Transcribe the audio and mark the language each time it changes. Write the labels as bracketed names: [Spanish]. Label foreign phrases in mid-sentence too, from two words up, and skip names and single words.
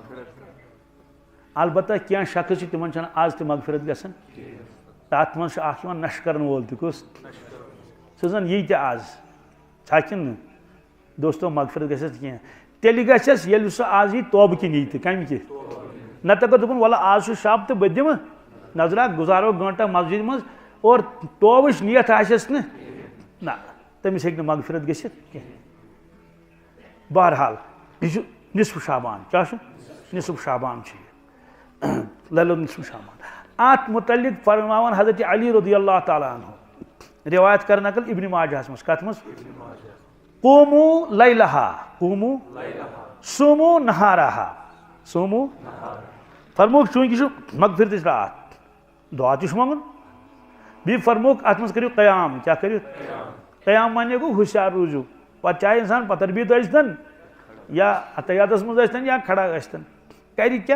[Kashmiri] البتہ کینٛہہ شخص چھِ تِمن چھنہٕ آز تہِ مغفرت گژھان تتھ منٛز چھُ اکھ یِوان نشہٕ کرن وول تہِ کُس سُہ زن یی تہِ آز چھا کِنہٕ نہٕ دوستو مغفرت گژھٮ۪س کینٛہہ تیٚلہِ گژھٮ۪س ییٚلہِ سُہ آز یی توبہٕ کِنۍ یی تہِ کمہِ کہِ نتہٕ اگر دوٚپُن وَلہٕ آز چھُ شب تہٕ بہٕ دِمہٕ نظرا گُزارو گٲنٛٹا مسجد منٛز اور توبٕچ نیت آسٮ۪س نہٕ نہ تٔمِس ہیٚکہِ نہٕ مغفرت گٔژھِتھ کینٛہہ بہرحال یہِ چھُ نصف شعبان کیٛاہ چھُ نصف شعبان چھُ یہِ لَلو نصف شعبان اتھ متعلق فرماوان حضرت علی [Arabic] رضی اللہ تعالیٰ عنہ [Kashmiri] روایت کر نقل ابن ماجہس منٛز کتھ منٛز [Arabic] قوموا لیلہا قوموا صوموا نہارہا صوموا [Kashmiri] فرموک چونکہ چھُ مغفرتٕچ رات دعا تہِ چھُ منٛگُن بیٚیہِ فرموک اتھ منٛز کٔرِو قیام کیٛاہ کٔرِو قیام مانے گوٚو ہوشیار روٗزِو پتہٕ چاہے انسان پتربیت ٲسۍتن یا عطیاتس منٛز ٲسۍتن یا کھڑا ٲسۍتن کرِ کیٛاہ